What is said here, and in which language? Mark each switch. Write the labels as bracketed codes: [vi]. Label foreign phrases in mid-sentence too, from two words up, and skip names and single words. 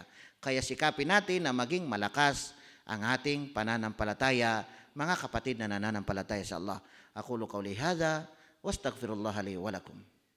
[tl] Kaya sikapin natin na maging malakas ang ating pananampalataya, mga kapatid na nananampalataya sa Allah. [ar] أقول قولي هذا وأستغفر الله لي ولكم.